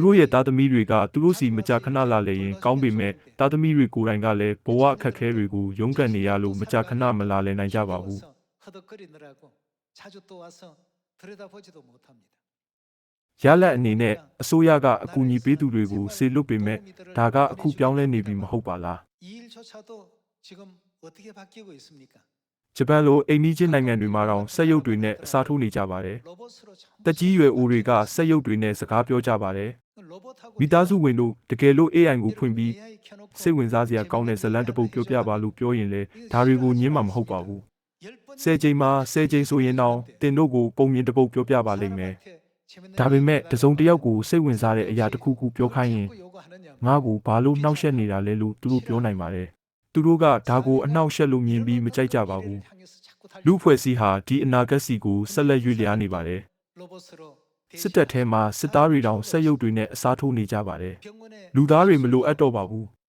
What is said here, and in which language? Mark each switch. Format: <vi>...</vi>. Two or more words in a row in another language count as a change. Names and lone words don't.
<my>တို့ရဲ့သားသမီးတွေကသူတို့စီမကြာခဏလာလေရင်ကောင်းပေမဲ့သားသမီးတွေကိုယ်တိုင်ကလည်းဘဝအခက်အခဲတွေကိုရုန်းကန်နေရလို့မကြာခဏမလာလည်နိုင်ကြပါဘူးရလဒ်အနေနဲ့အစိုးရကအကူအညီပေးသူတွေကိုစေလွတ်ပေမဲ့ဒါကအခုပြောင်းလဲနေပြီမဟုတ်ပါလား</my> <ko>어떻게 바뀌고 있습니까?</ko> <my>ဂျပန်လိုအိမ်နီးချင်းနိုင်ငံတွေမှာတောင်စက်ရုပ်တွေနဲ့အစားထိုးနေကြပါတယ်</my> <ko>로봇으로 전부</ko> <my>တက်ကြီးရွယ်အိုတွေကစက်ရုပ်တွေနဲ့စကားပြောကြပါတယ်</my> <ko>로봇하고</ko> <my>မိသားစုဝင်တို့တကယ်လို့ AI ကိုဖွင့်ပြီး</my> <ko>AI 켜놓고</ko> <my>စိတ်ဝင်စားစရာကောင်းတဲ့ဇာတ်လမ်းတစ်ပုဒ်ပြောပြပါလို့ပြောရင်လေဒါတွေကိုညင်းမှာမဟုတ်ပါဘူး</my> <ko>10번</ko> <my>10ချိန်မှာ10ချိန်ဆိုရင်တော့တင်တို့ကိုပုံမြင်တစ်ပုဒ်ပြောပြပါလိမ့်မယ် ဒါပေမဲ့တစုံတစ်ယောက်ကိုစိတ်ဝင်စားတဲ့အရာတစ်ခုခုပြောခိုင်းရင်ငါ့ကိုဘာလို့နှောက်ယှက်နေတာလဲလို့သူတို့ပြောနိုင်ပါတယ်သူတို့ကဒါကိုအနှောက်ယှက်လို့မြင်ပြီးမကြိုက်ကြပါဘူးလူဖွဲ့စည်းဟာဒီအနာဂတ်စီကိုဆက်လက်ရွေ့လျားနေပါတယ် စစ်တပ်ထဲမှာစစ်သားတွေတောင်စက်ရုပ်တွေနဲ့အစားထိုးနေကြပါတယ်လူသားတွေမလိုအပ်တော့ပါဘူး</my>